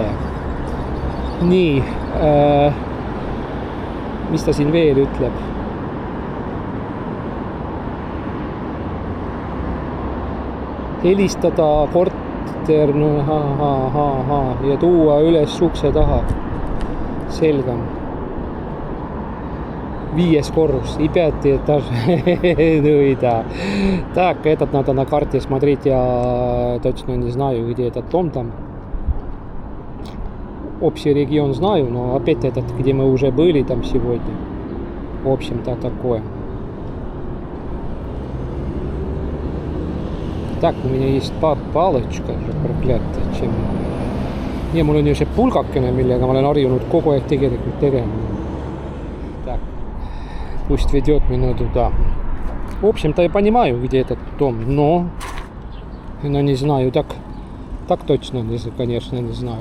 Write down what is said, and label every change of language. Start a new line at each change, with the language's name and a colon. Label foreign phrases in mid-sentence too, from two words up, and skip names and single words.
Estonian: Nii, mis ta siin veel ütleb? Helistada korter ja tuua üles ukse taha. Selgem. 5.
Russian: корпус. И 5 этаж. Ну и да. Так, этот надо на карте смотреть. Я точно не знаю, где этот дом там. Общий регион знаю, но опять этот, где мы уже были там сегодня. В общем-то такое. Так, у меня есть paalõčka проклятая.
Estonian: Ja mul on ju see pulgakene, millega ma olen harjunud kogu aeg tegelikult tegema.
Russian: Так, пусть ведет меня туда. В общем-то, я понимаю, где этот дом, но не знаю, так точно, конечно, не знаю.